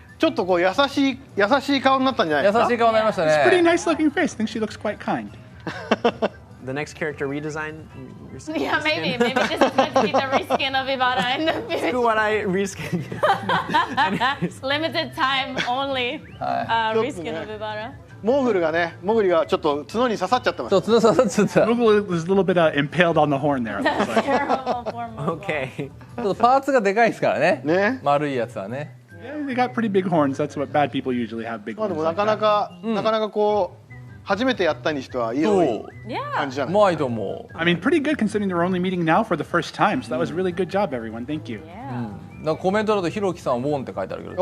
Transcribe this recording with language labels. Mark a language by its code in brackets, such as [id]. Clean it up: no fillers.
[ja] ちょっとこう優しい顔になったんじゃないですか。優しい顔になりました [en] Pretty [ja] ね [en] nice looking face. I think she looks quite kind. the next character redesign? Yeah, maybe this is going to be the reskin of Ibarra in the future. Do what I reskin. Limited time only reskin of Ibarra. [ja] モーグルがちょっと角に刺さっちゃってます。そう角刺さっちゃった。 [en] Moogle was a little bit impaled on the horn there. It looks like. Terrible for Moogle. Okay. [ja] ちょっとパーツがでかいですからね。ね。丸いやつはね。 [en] Yeah, they got pretty big horns. That's what bad people usually have, big [ja] まあで [en] horns. [ja] もな [en] Like [ja] かな [en] that. [ja] かなかなかこう初めてやったにしてはいい感 [en] Yeah. [ja] じじゃない。うまいと思う。 [en] I mean, pretty good considering they're only meeting now for the first time. So that was really good job, everyone. Thank you. Yeah. [ja] なんかコメントだとひろきさんウォンって書いてあるけど。